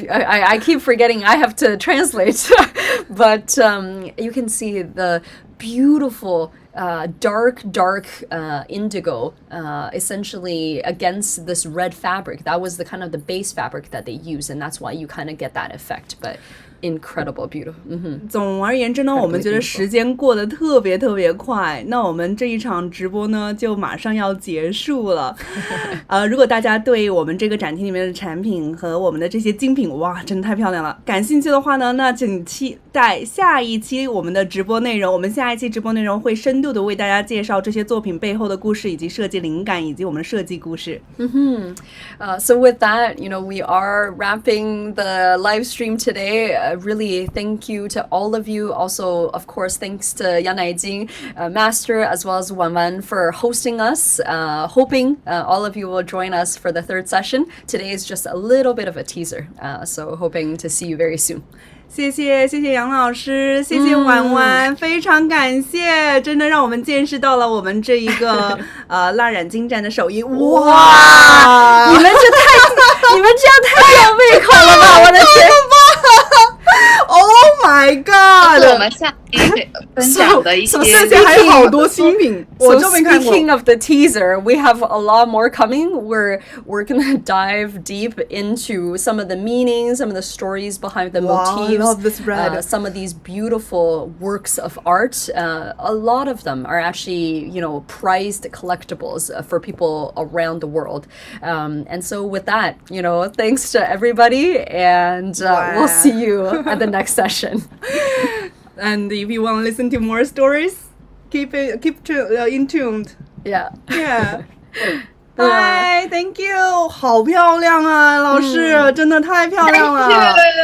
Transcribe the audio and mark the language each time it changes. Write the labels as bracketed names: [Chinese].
[English] I keep forgetting I have to translate. But you can see the beautiful dark indigo essentially against this red fabric. That was the kind of the base fabric that they use, and that's why you kind of get that effect. But incredible, beautiful. [Chinese] 总而言之呢，我们觉得时间过得特别快。那我们这一场直播呢，就马上要结束了。如果大家对我们这个展厅里面的产品和我们的这些精品，哇，真的太漂亮了，感兴趣的话呢，那请期待下一期我们的直播内容。我们下一期直播内容会深度的为大家介绍这些作品背后的故事，以及设计灵感，以及我们的设计故事。 [English] So with that, you know, we are wrapping the live stream today. Really thank you to all of you. Also, of course, thanks to Yan Naijing, Master, as well as Wan Wan for hosting us. Hoping all of you will join us for the third session. Today is just a little bit of a teaser. So hoping to see you very soon. [Chinese] 谢谢杨老师，谢谢婉婉，非常感谢，真的让我们见识到了我们这一个蜡染精湛的手艺。哇，你们这样太有胃口了吧！我的天 [English] ！Oh my god！ [Chinese] 这是我们下期分享的一些，这些还有好多新品，我就没看过。 [English] Speaking of the teaser, we have a lot more coming. We're gonna dive deep into some of the meanings, some of the stories behind the motifs. I love this red. Some of these beautiful works of art. A lot of them are actually, you know, prized collectibles for people around the world. And so with that, you know, thanks to everybody, and we'll see you at the next session. And if you want to listen to more stories, keep in tuned. Yeah. Bye, thank you. [Chinese] 好漂亮啊，老师，真的太漂亮了。